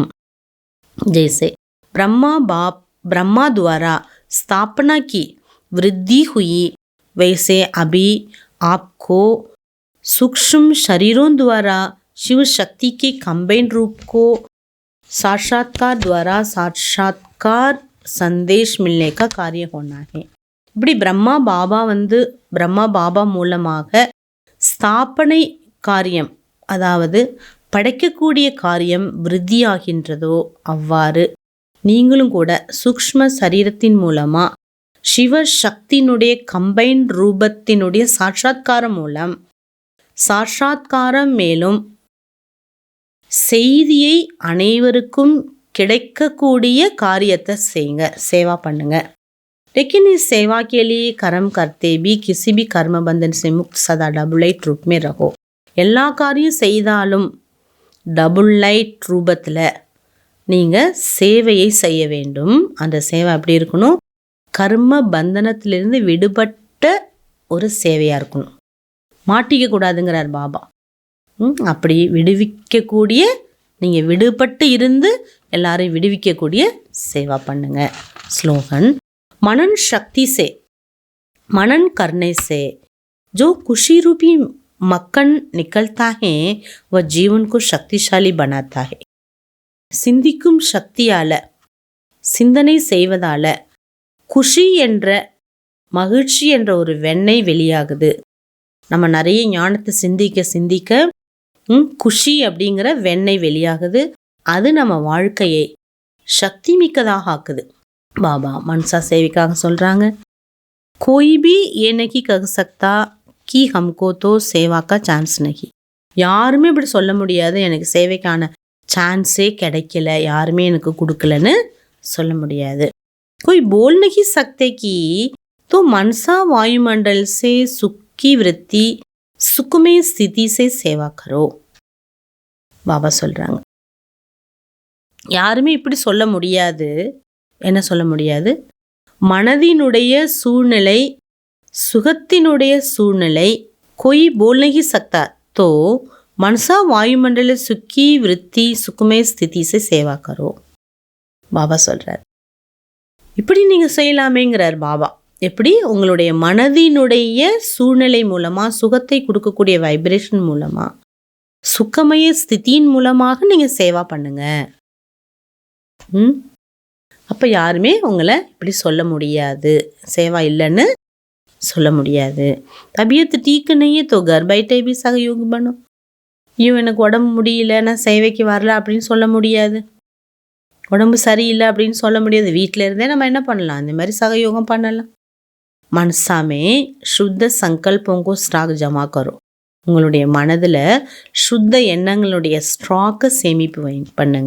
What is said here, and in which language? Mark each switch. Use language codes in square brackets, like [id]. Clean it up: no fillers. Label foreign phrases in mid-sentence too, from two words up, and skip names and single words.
[hi] जैसे ब्रह्मा द्वारा स्थापना की वृद्धि हुई, वैसे अभी आपको सूक्ष्म शरीरों द्वारा शिव शक्ति के कंबाइंड रूप को साक्षात्कार द्वारा साक्षात्कार संदेश मिलने का कार्य होना है. [ta] இப்படி பிரம்மா பாபா மூலமாக ஸ்தாபனை காரியம், அதாவது படைக்கக்கூடிய காரியம் விருத்தியாகின்றதோ அவ்வாறு நீங்களும் கூட சூக்ஷ்ம சரீரத்தின் மூலமா சிவ சக்தியினுடைய கம்பைன்ட் ரூபத்தினுடைய சாட்சாத்காரம் மேலும் செய்தியை அனைவருக்கும் கிடைக்கக்கூடிய காரியத்தை செய்யுங்க, சேவா பண்ணுங்க. [hi] लेकिन इस सेवा के लिए कर्म करते भी किसी भी कर्म बंधन से मुक्त सदा डबल लाइट रूप में रहो. [ta] எல்லா காரியம் செய்தாலும் டபுள் லைட் ரூபத்தில் நீங்கள் சேவையை செய்ய வேண்டும். அந்த சேவை எப்படி இருக்கணும்? கர்ம பந்தனத்திலிருந்து விடுபட்ட ஒரு சேவையாக இருக்கணும். மாட்டிக்க கூடாதுங்கிறார் பாபா. அப்படி விடுவிக்கக்கூடிய, நீங்கள் விடுபட்டு இருந்து எல்லாரையும் விடுவிக்கக்கூடிய சேவா பண்ணுங்க. [hi] ஸ்லோகன் मनन शक्ति से मनन करने से जो खुशी रूपी मक्खन निकलता है वह जीवन को शक्तिशाली बनाता है. [ta] சிந்திக்கும் சக்தியால, சிந்தனை செய்வதால குஷி என்ற மகிழ்ச்சி என்ற ஒரு வெண்ணெய் வெளியாகுது. நம்ம நிறைய ஞானத்தை சிந்திக்க குஷி அப்படிங்கிற வெண்ணெய் வெளியாகுது. அது நம்ம வாழ்க்கையை சக்தி மிக்கதாக ஆக்குது. பாபா மன்சா சேவிக்காக சொல்றாங்க, [hi] कोई भी ये नहीं कह सकता कि हमको तो सेवा का चांस नहीं. [ta] யாருமே இப்படி சொல்ல முடியாது, எனக்கு சேவைக்கான சான்ஸே கிடைக்கல, யாருமே எனக்கு கொடுக்கலன்னு சொல்ல முடியாது. [hi] कोई बोल नहीं सकते कि तो मनसा वायुमंडल से सुख की वृत्ति सुखमय स्थिति से सेवा करो. [ta] பாபா சொல்றாங்க, யாருமே இப்படி சொல்ல முடியாது. என்ன சொல்ல முடியாது? மனதினுடைய சூழ்நிலை, சுகத்தினுடைய சூழ்நிலை. [hi] कोई बोल नहीं सकता तो मनसा वायुमंडल सुखी वृत्ति सुखमय स्थिति से सेवा करो. [ta] பாபா சொல்றார், இப்படி நீங்க செய்யலாமேங்கிறார் பாபா. எப்படி? உங்களுடைய மனதினுடைய சூழ்நிலை மூலமா, சுகத்தை கொடுக்கக்கூடிய வைப்ரேஷன் மூலமா, சுகமய ஸ்திதியின் மூலமாக நீங்க சேவா பண்ணுங்க. அப்போ யாருமே உங்களை இப்படி சொல்ல முடியாது, சேவா இல்லைன்னு சொல்ல முடியாது. [hi] तबीयत ठीक नहीं है तो घर बैठे भी सहयोग बनो. [ta] ஐயோ எனக்கு உடம்பு முடியல, நான் சேவைக்கு வரல அப்படின்னு சொல்ல முடியாது. உடம்பு சரியில்லை அப்படின்னு சொல்ல முடியாது. வீட்டில் இருந்தே நம்ம என்ன பண்ணலாம்? இந்த மாதிரி சகயோகம் பண்ணலாம். [hi] मनसा में शुद्ध संकल्पों को स्टॉक जमा करो. [ta] உங்களுடைய மனதில் சுத்த எண்ணங்களுடைய ஸ்டாக்கை சேமிப்பு பண்ணுங்க.